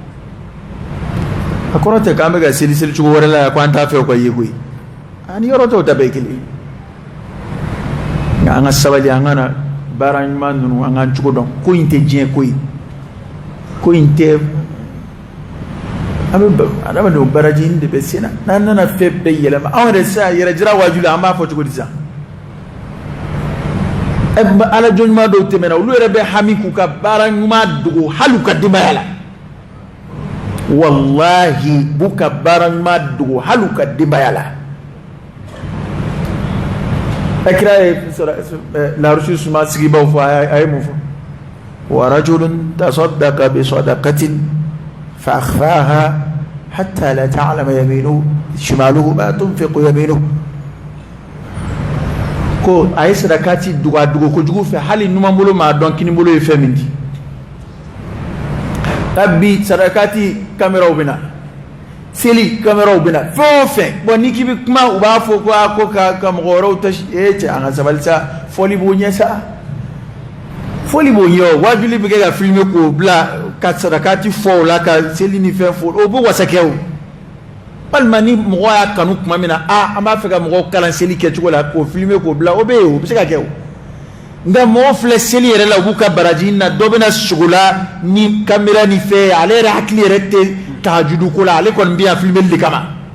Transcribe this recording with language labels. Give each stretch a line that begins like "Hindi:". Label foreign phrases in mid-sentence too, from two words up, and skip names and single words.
Bambara: a kɔrɔ tɛ k'an bɛ ka seli cogo wɛrɛ la yan ko an t'a fɛ o ka ye koyi ani yɔrɔ tɔw ta bɛɛ ye kelen nka an ka sabali an ka na baara ɲuman ninnu an k'an cogo dɔn ko in tɛ diɲɛ ko ye ko in tɛ an bɛ adamadenw baraji de bɛ sen na n'an nana fɛn bɛɛ yɛlɛma anw yɛrɛ sisan yɛrɛ jira wajibi an b'a fɔ cogo di sisan ala jɔn ɲuman dɔw tɛmɛna olu yɛrɛ bɛ hami k'u ka baara ɲuman dogo hali u ka denbaya la wallahi b'u ka baara ɲuman dogo hali u ka denbaya la akira ye larusi suma sigibaw fɔ a ye mun fɔ
Arabic: ورجل تصدق بصدقة فأخفاها حتى لا تعلم يمينه شماله ما تنفق يمينه
Bambara: ko a ye sadakati dugu kojugu fɛ hali numan bolo maa dɔn kini bolo ye fɛn min di bi sadakati kameraw bɛ na seli kameraw bɛ na fɛn o fɛn bon ni k'i bɛ kuma u b'a fɔ ko ka mɔgɔ wɛrɛw tasi cɛ an ka sabali sa fɔli b'o ɲɛ sa fɔli b'o ɲɛ o wajibi bɛ kɛ ka filmer k'o bila ka sadakati fɔ o la ka seli ni fɛn fɔ o b'o wasa kɛ o walima ni mɔgɔ y'a kanu tuma min na an b'a fɛ ka mɔgɔw kalan seli kɛcogo la k'o filmer k'o bila o bɛ yen o bɛ se ka kɛ o nka mɔgɔ filɛ seli yɛrɛ la u b'u ka baraji na dɔ bɛna sogo la ni kamera ni fɛn ale yɛrɛ hakili yɛrɛ tɛ tahajudu ko la ale kɔni bɛ yan filmer de kama